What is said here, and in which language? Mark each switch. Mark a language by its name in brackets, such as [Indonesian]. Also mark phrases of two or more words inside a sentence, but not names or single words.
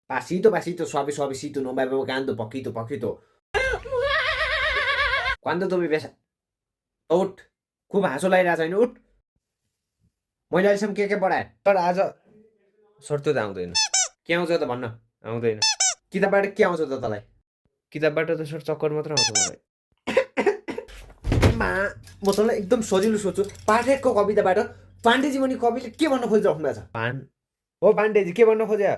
[Spanish] Pasito, suave, suavecito, no me voy ahogando, poquito, poquito. ¿Cuándo tu bebés? [Nepali] उठ खुब हाँसो लागिरहेको छैन उठ मैले अहिलेसम्म के पढाएँ तर आज सर त्यो त आउँदैन के आउँछ त भन्न आउँदैन किताबबाट के आउँछ त तँलाई किताबबाट त सर चक्कर मात्र आउँछ मलाई मा म तँलाई एकदम सजिलो सोध्छु पाठकको कविताबाट पाण्डेजी मुनि कविले के भन्न खोजिराख्नु भएको छ हो पाण्डेजी के भन्न खोज्यो